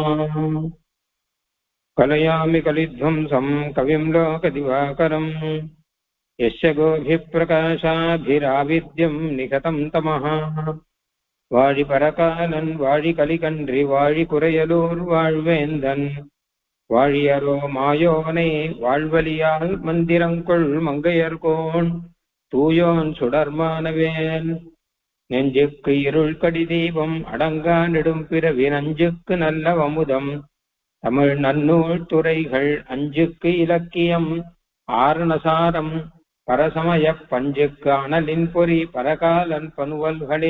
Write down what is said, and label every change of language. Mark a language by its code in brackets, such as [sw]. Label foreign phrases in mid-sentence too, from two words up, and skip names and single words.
[sa] कलयामि कलिध्वंसं कविं लोकदिवाकरं यस्य गोभिप्रकाशाभिराविद्यं निकतं तमः. [ta] वाழி பரகாலன் வாழி கலிகன்றி வாழி குறையலூர் வாழ்வேந்தன் வாழியரோ மாயோனை வாழ்வலியால் மந்திரங்கொள் மங்கையர்கோன் தூயோன் சுடர்மானவேன். நெஞ்சுக்கு இருள் கடி தீபம் அடங்கா நெடும் பிறவி நஞ்சுக்கு நல்ல அமுதம் தமிழ் நன்னூல் துறைகள் அஞ்சுக்கு இலக்கியம் ஆரணசாரம் பரசமய பஞ்சுக்கு அனலின் பொறி பரகாலன் பனுவல்களே.